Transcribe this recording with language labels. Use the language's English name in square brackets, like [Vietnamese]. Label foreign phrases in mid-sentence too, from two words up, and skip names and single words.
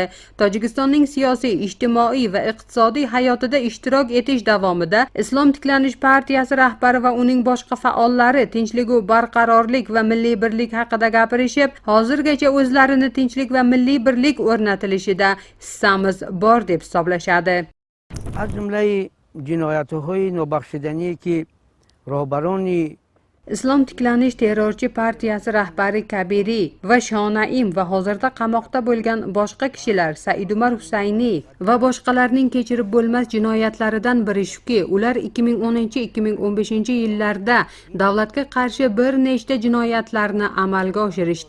[Uzbek] Tojikistonning siyosiy, ijtimoiy va iqtisodiy hayotida ishtirok etish davomida Islom tiklanish partiyasi rahbari va uning boshqa faollari tinchlik, barqarorlik va milliy birlik haqida gapirishib, hozirgacha o'zlarini tinchlik va milliy birlik o'rnatilishida hissamiz bor deb hisoblashadi. [Persian] از جمله جنایت‌های نابخشودنی که راهبران [Uzbek] Islom tiklanish terrorchi partiyasi rahbari Kabiri va Shonaim va hozirda qamoqda bo'lgan boshqa kishilar Saidumar Husayni va boshqalarning kechirib bo'lmas jinoyatlaridan biri shuki, ular 2010-2015-yillarda davlatga qarshi bir nechta jinoyatlarni amalga oshirishdi.